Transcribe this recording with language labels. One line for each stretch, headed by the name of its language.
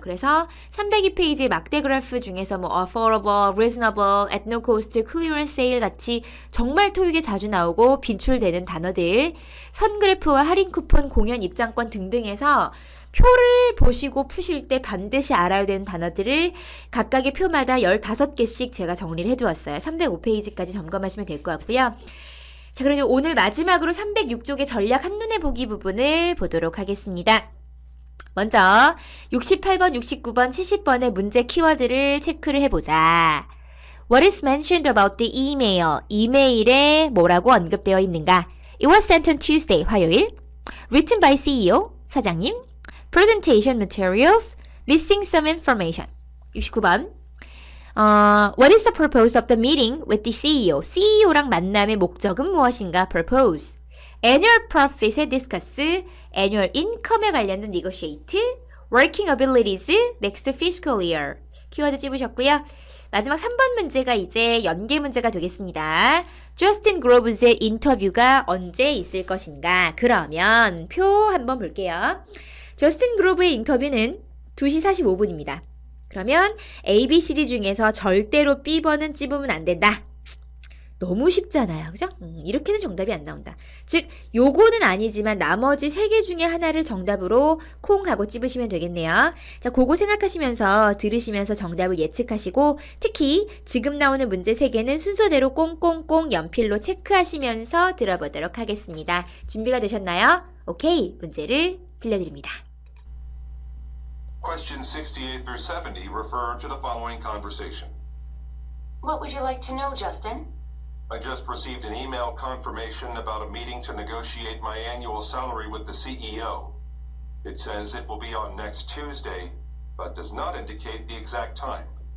Korean: 그래서 302페이지 막대 그래프 중에서 뭐 affordable, reasonable, at no cost, clearance sale 같이 정말 토익에 자주 나오고 빈출되는 단어들, 선그래프와 할인 쿠폰, 공연 입장권 등등에서 표를 보시고 푸실 때 반드시 알아야 되는 단어들을 각각의 표마다 15개씩 제가 정리를 해두었어요. 305페이지까지 점검하시면 될 것 같고요. 자, 그럼 오늘 마지막으로 306쪽의 전략 한눈에 보기 부분을 보도록 하겠습니다. 먼저 68번, 69번, 70번의 문제 키워드를 체크를 해보자.
English: What is mentioned about the email?
Korean: 이메일에 뭐라고 언급되어 있는가?
English: It was sent on Tuesday, 화요일. Written by CEO, 사장님. Presentation materials, missing some information. 69번. What is the purpose of the meeting with the CEO?
Korean: CEO랑 만남의 목적은 무엇인가?
English: Purpose. Annual profit에 discuss, annual income에 관련된 negotiate, working abilities, next fiscal year.
Korean: 키워드 찝으셨고요. 마지막 3번 문제가 이제 연계 문제가 되겠습니다. 저스틴 그로브즈의 인터뷰가 언제 있을 것인가? 그러면 표 한번 볼게요. 저스틴 그로브의 인터뷰는 2시 45분입니다. 그러면 A, B, C, D 중에서 절대로 B번은 찝으면 안 된다. 너무 쉽잖아요. 그죠? 이렇게는 정답이 안 나온다. 즉, 요거는 아니지만 나머지 3개 중에 하나를 정답으로 콩 하고 찝으시면 되겠네요. 자, 그거 생각하시면서 들으시면서 정답을 예측하시고 특히 지금 나오는 문제 3개는 순서대로 꽁꽁꽁 연필로 체크하시면서 들어보도록 하겠습니다. 준비가 되셨나요? 오케이, 문제를 들려드립니다.
English: Questions 68 through 70 refer to the following conversation. What would you like to know, Justin? I just received an email confirmation about a meeting to negotiate my annual salary with the CEO. It says it will be on next Tuesday, but does not indicate the exact time.